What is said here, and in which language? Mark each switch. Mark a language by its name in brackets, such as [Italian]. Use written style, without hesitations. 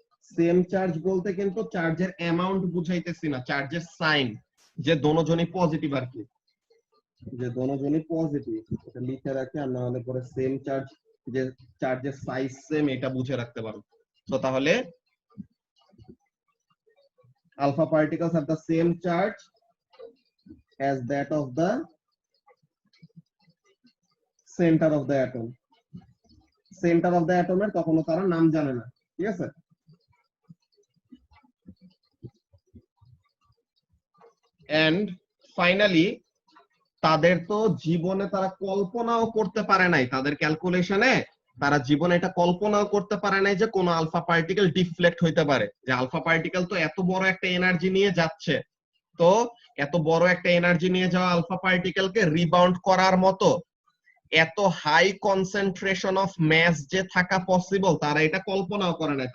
[Bangla] Same charge বলতে কিন্তু চার্জের অ্যামাউন্ট বুঝাইতেছি না, চার্জের সাইন, যে দোনোজনই পজিটিভ আর কি, যে দোনোজনই পজিটিভ এটা লিখে রাখি, আর না হলে পরে সেম চার্জ, যে চার্জের সাইজ সেম, এটা বুঝে রাখতে পারো। তো তাহলে [English] alpha particles have the same charge as that of the center of the atom. [Bangla] Centre of the অ্যাটমের কখনো তারা নাম জানে না, ঠিক আছে। এন্ড ফাইনালি তাদের তো জীবনে তারা কল্পনাও করতে পারে নাই, তাদের ক্যালকুলেশনে তারা জীবনে এটা কল্পনাও করতে পারে নাই যে কোন আলফা পার্টিকেল ডিফ্লেক্ট হইতে পারে, যে আলফা পার্টিকেল তো এত বড় একটা এনার্জি নিয়ে যাচ্ছে, তো এত বড় একটা এনার্জি নিয়ে যাওয়া আলফা পার্টিকেলকে রিবাউন্ড করার মতো এত হাই কনসেন্ট্রেশন অফ ম্যাস যে থাকা পসিবল, তারা এটা কল্পনাও করে নাই।